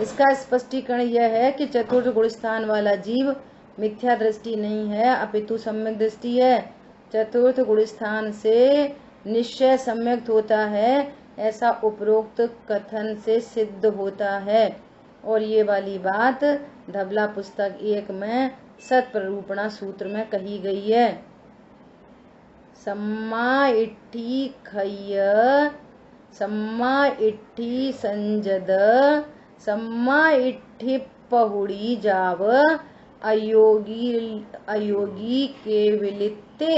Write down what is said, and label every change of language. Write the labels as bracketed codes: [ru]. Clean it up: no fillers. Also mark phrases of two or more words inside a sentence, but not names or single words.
[hi] इसका स्पष्टीकरण यह है कि चतुर्थ गुण स्थान वाला जीव मिथ्या दृष्टि नहीं है अपितु सम्यक दृष्टि है। चतुर्थ गुण स्थान से निश्चय सम्यक होता है, ऐसा उपरोक्त कथन से सिद्ध होता है। और ये वाली बात धबला पुस्तक 1 में सत्प्ररूपणा सूत्र में कही गई है। [pra] सम्मा इट्ठी खय्य सम्मा इट्ठी संजद सम्मा इट्ठी पहुड़ी जाव अयोगी केवलित्ते।